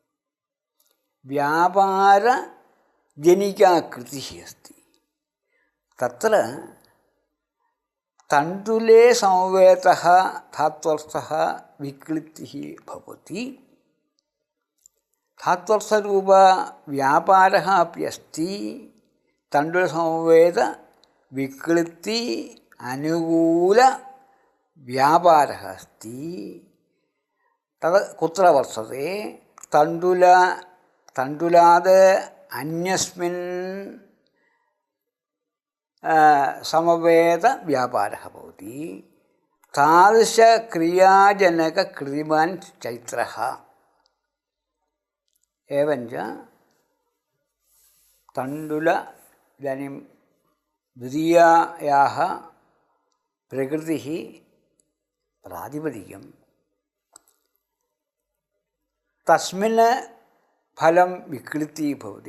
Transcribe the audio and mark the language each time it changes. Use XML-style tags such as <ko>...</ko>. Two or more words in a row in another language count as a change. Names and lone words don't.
<sa>വ്യാപാരജനികാ കൃതിः अस्ति. തത്ര തണ്ടുലേ സംവേദः ധാത്വർത്ഥः വിക്ലിത്തിः ഭവതി. ധാത്വർത്ഥരൂപ വ്യാപാരः अपि अस्ति. തണ്ടുലസംവേദ വിക്ലിത്തി അനുകൂല വ്യാപാരः अस्ति. തത് കുത്ര വർത്തത്തെ തണ്ടുലാത് അന്യസ്മിൻ സമവേദ വ്യാപാരः ഭവതി. താദൃശ ക്രിയാജനക കൃതിമാൻ ചൈത്രः. एवञ्च तण्डुल इदानीं द्वितीयायाः प्रकृतिः प्रातिपदिकं तस्मिन् फलं विक्लितिः भवति.</sa>